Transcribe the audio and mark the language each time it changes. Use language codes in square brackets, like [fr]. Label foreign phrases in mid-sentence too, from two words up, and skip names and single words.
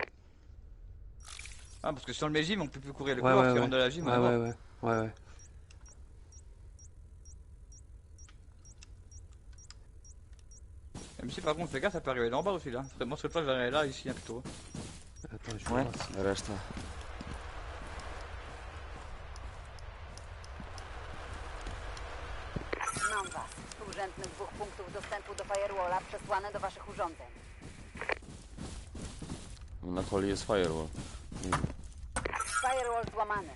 [fr] Ah, parce que si on le met gym, on peut plus courir le Ouais, couloir ouais, qui ouais. rentre de la gym. on est mort. Ouais. Même si par contre, fais gaffe, ça peut arriver d'en bas aussi là. Moi, cette fois, je vais aller là, ici, hein, plutôt. Attends, je vais Ouais. voir si- [pl] Reszta. Mam was. Współrzędny 2 punktów dostępu do firewalla przesłane do waszych urządzeń. Na holi jest firewall. Firewall złamany.